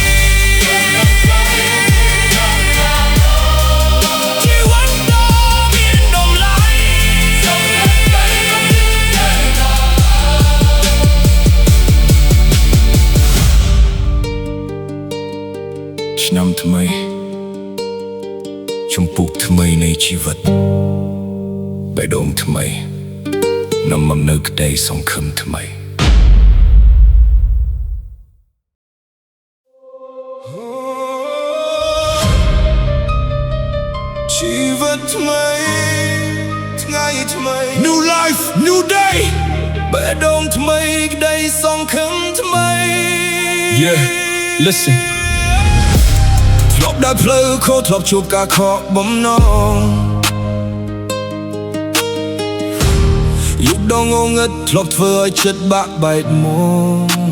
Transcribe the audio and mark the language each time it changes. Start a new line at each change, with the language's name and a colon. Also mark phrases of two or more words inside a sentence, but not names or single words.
Khmer: ជីវិតដ៏មានតម្លៃឆ្នាំថ្មីជំពូកថ្មីនៃជីវិតបេះដូងថ្មីនាំមកនៅក្តីសង្ឃឹមថ្មី ជីវិតថ្មីថ្ងៃថ្មី
English: New life new day
Khmer: បេះដូងថ្មីក្តីសង្ឃឹមថ្មី
English: Yeah listen
Khmer: ធ្លាប់ដើរផ្លូវខុសធ្លាប់ជួបការខកបំណង យុគដងងឹតធ្លាប់ធ្វើឲ្យចិត្តបាក់បែកមក